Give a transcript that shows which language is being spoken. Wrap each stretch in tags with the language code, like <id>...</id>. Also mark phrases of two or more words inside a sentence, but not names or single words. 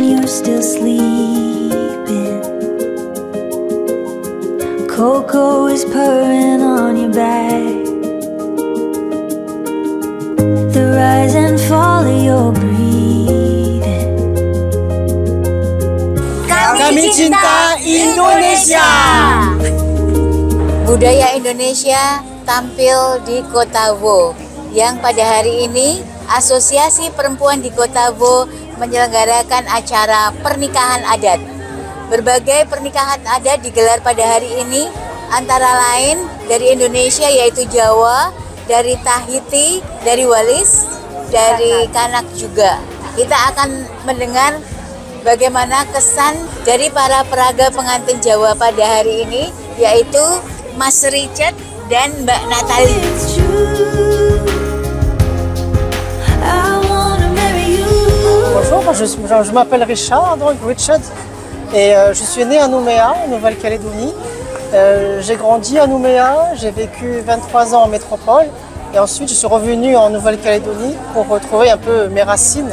<en>still sleeping. Coco is purring on your back. The rise and fall of your breathing.</en> <id>Kami cinta Indonesia. Budaya Indonesia tampil di Kota Wo, yang pada hari ini Asosiasi Perempuan di Kota Wo menyelenggarakan acara pernikahan adat. Berbagai pernikahan adat digelar pada hari ini, antara lain dari Indonesia yaitu Jawa, dari Tahiti, dari Wallis, dari Kanak juga. Kita akan mendengar bagaimana kesan dari para peraga pengantin Jawa pada hari ini, yaitu Mas Richard dan Mbak Nathalie.</id> <fr>Bonjour, je m'appelle Richard, donc Richard, et je suis né à Nouméa, en Nouvelle-Calédonie. J'ai grandi à Nouméa, j'ai vécu 23 ans en métropole, et ensuite je suis revenu en Nouvelle-Calédonie pour retrouver un peu mes racines.</fr>